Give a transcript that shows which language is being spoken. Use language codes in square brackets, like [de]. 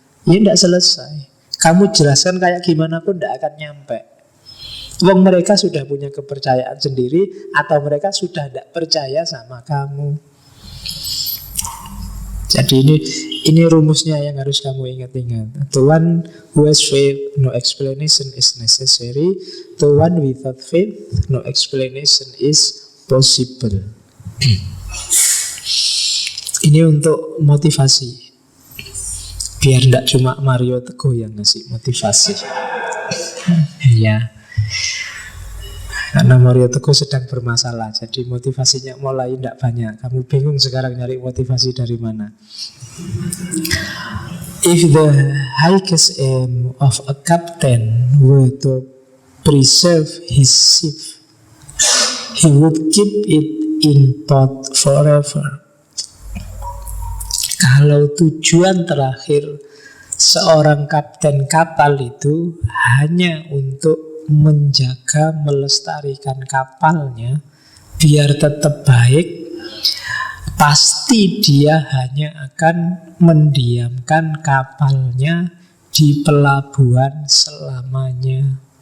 [id] Ya tidak selesai. Kamu jelaskan kayak gimana pun tidak akan nyampe. Wong mereka sudah punya kepercayaan sendiri, atau mereka sudah tidak percaya sama kamu. Jadi ini rumusnya yang harus kamu ingat-ingat. [en] The one who has faith, no explanation is necessary. The one without faith, no explanation is possible. [id] Ini untuk motivasi. Biar tidak cuma Mario Teguh yang ngasih motivasi. Ya. Karena Mario Teguh sedang bermasalah, jadi motivasinya mulai tidak banyak. Kamu bingung sekarang nyari motivasi dari mana. [en] If the highest aim of a captain were to preserve his ship, he would keep it in port forever. [id] Kalau tujuan terakhir seorang kapten kapal itu hanya untuk menjaga, melestarikan kapalnya biar tetap baik, pasti dia hanya akan mendiamkan kapalnya di pelabuhan selamanya.